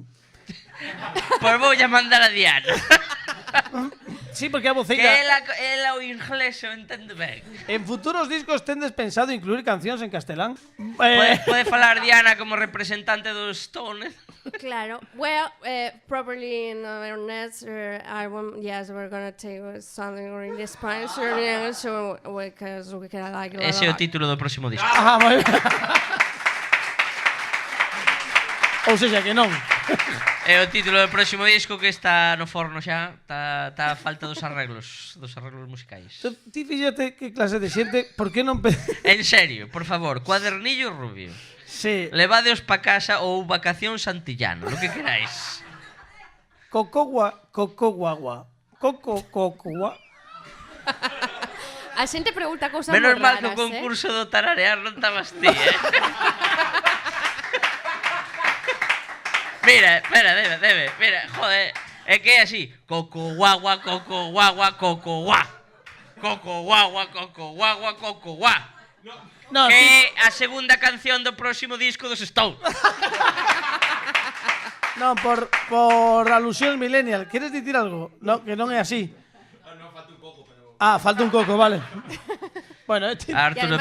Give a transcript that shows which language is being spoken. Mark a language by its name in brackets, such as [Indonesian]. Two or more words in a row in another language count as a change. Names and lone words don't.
[Galician] Pois vou a mandar a Diana. [Spanish] Sí, porque a [Galician] Que voceira. ela o inglés o entende ben. En futuros discos tendes pensado incluir cancións en castelán? Pode falar Diana como representante dos Stones. Claro. [English] Well, probably in our next album, yes, we're gonna take something really Spanish, so because we can like. [Galician] Ese é o título do próximo disco. Ajá, moi ben. Ou seja, que non. É o título do próximo disco que está no forno xa. Está a falta dos arreglos musicais. Ti fíxate que clase de xente, por que non [Spanish] En serio, por favor, cuadernillo rubio. Sí. [Galician] Levadeos pa casa ou [Spanish] vacación santillano, lo que queráis. Cocogua. [Galician] A xente pregunta cousas moi Menos mal que o raras, concurso do tararear non estabas ti, [Spanish] Mira, espera, debe, mira, joder. [Galician] É que é así. Coco, guagua, coco, guagua, coco, guá. Coco, guagua, coco, guagua, coco, guá. [Spanish] No, [Galician] Que é a segunda canción do próximo disco dos Stones. non, por alusión millennial. Queres dicir algo? No, que non é así. Falta un coco, vale. [Spanish] Bueno, [Galician] E Arturo